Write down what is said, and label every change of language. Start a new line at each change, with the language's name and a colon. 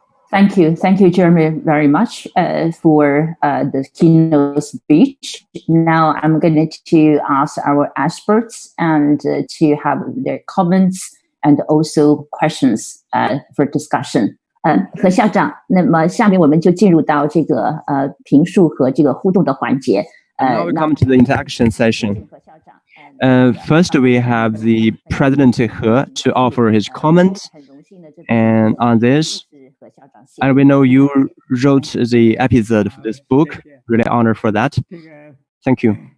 English: Thank you, Jeremy, very much for the keynote speech. Now I'm going to ask our experts and to have their comments and also questions for discussion.
Chinese: 何校长，那么下面我们就进入到这个评述和这个互动的环节。
English: Now we come to the interaction session. First, we have the President He to offer his comments, and on this, and we know you wrote the episode for this book. Really honored for that. Thank you.